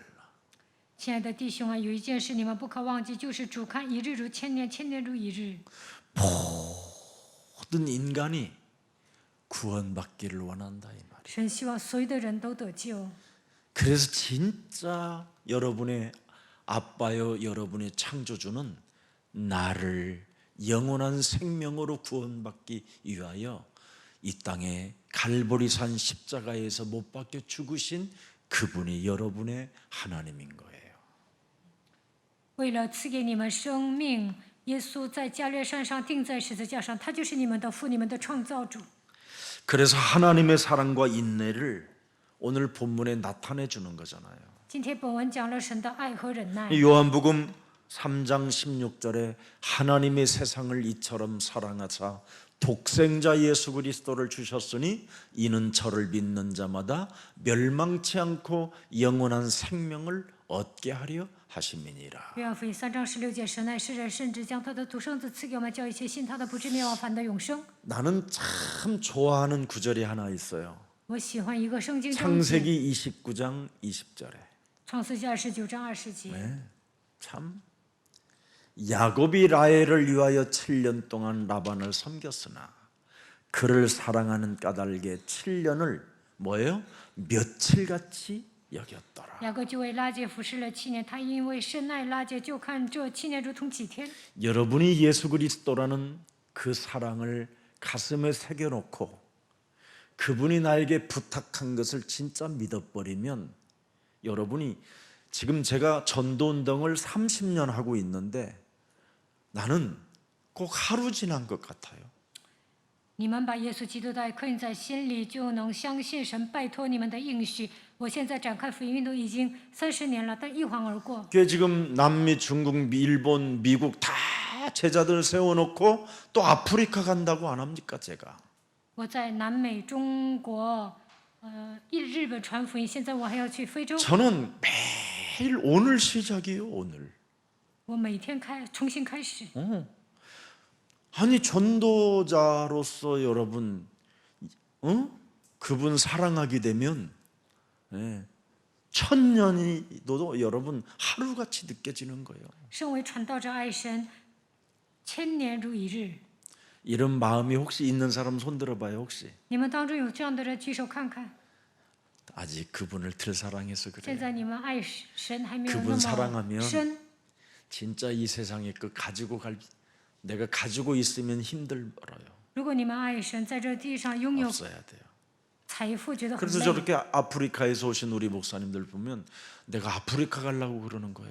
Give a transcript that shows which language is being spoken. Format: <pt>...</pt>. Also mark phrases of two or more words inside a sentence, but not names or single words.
<zh>亲爱的弟兄啊，有一件事你们不可忘记，就是主看一日如千年，千年如一日。</zh> <ko>모든 인간이 구원받기를 원한다 이 말이에요.</ko> <zh>神希望所有的人都得救。</zh> <ko>그래서 진짜 여러분의 아빠요 여러분의 창조주는 나를 영원한 생명으로 구원받기 위하여 이 땅에 갈보리산 십자가에서 못 박혀 죽으신 그분이 여러분의 하나님인 거예요.</ko> <zh>为了赐给你们生命，耶稣在加略山上钉在十字架上，他就是你们的父，你们的创造主。</zh> <ko>그래서 하나님의 사랑과 인내를 오늘 본문에 나타내 주는 거잖아요.</ko> <zh>今天本文讲了神的爱和忍耐。</zh> <ko>요한복음 3장 16절에 하나님의 세상을 이처럼 사랑하사 독생자 예수 그리스도를 주셨으니 이는 저를 믿는 자마다 멸망치 않고 영원한 생명을 얻게 하려 하심이니라.</ko> <zh>约翰福音3章16节，神爱世人，甚至将他的独生子赐给我们，叫一切信他的不至灭亡，反得永生。</zh> <ko>나는 참 좋아하는 구절이 하나 있어요.</ko> <zh>我喜欢一个圣经章节，</zh> <ko>창세기 29장 20절에</ko> <zh>创世纪29章20节。</zh> <ko>참 야곱이 라헬을 위하여 7년 동안 라반을 섬겼으나 그를 사랑하는 까닭에 7년을 뭐예요? 며칠같이 여겼더라.</ko> <zh>雅各就为拉结服侍了7年，他因为深爱拉结，就看这7年如同几天。</zh> <ko>여러분이 예수 그리스도라는 그 사랑을 가슴에 새겨놓고 그분이 나에게 부탁한 것을 진짜 믿어버리면 여러분이 지금 제가 전도운동을 30년 하고 있는데 나는 꼭 하루 지난 것 같아요.</ko> <zh>你们把耶稣基督的爱刻印在心里，就能相信神拜托你们的应许。我现在展开福音运动已经30年了，但一晃而过。</zh> <ko>그게 지금 남미, 중국, 일본, 미국 다 제자들 세워놓고 또 아프리카 간다고 안 합니까 제가?</ko> <zh>我在南美、中国、日本传福音，现在我还要去非洲。</zh> <ko>저는 매일 오늘 시작이에요 오늘.</ko> <zh>我每天重新开始。</zh> <ko>아니 전도자로서 여러분, 그분 사랑하게 되면 1000년이도 여러분 하루같이 느껴지는 거예요.</ko> <zh>身为传道者爱神，1000年如一日。</zh> <ko>이런 마음이 혹시 있는 사람 손 들어봐요 혹시.</ko> <zh>你们当中有这样的人举手看看。</zh> <ko>아직 그분을 덜 사랑해서</ko> <zh>现</zh> <ko>그래요.</ko> <zh>在你们爱神还没有</zh> <ko>그분</ko> <zh>那</zh> <ko>사랑하면</ko> <zh>么深。</zh> <ko>진짜 이 세상에 그 가지고 갈 내가 가지고 있으면 힘들어요.</ko> <zh>如果你们爱神，在这地上拥有</zh> <ko>없어야 돼요.</ko> <zh>财富，觉得很</zh> <ko>그래서</ko> <zh>累。</zh> <ko>저렇게 아프리카에서 오신 우리 목사님들 보면 내가 아프리카 가려고 그러는 거예요.</ko>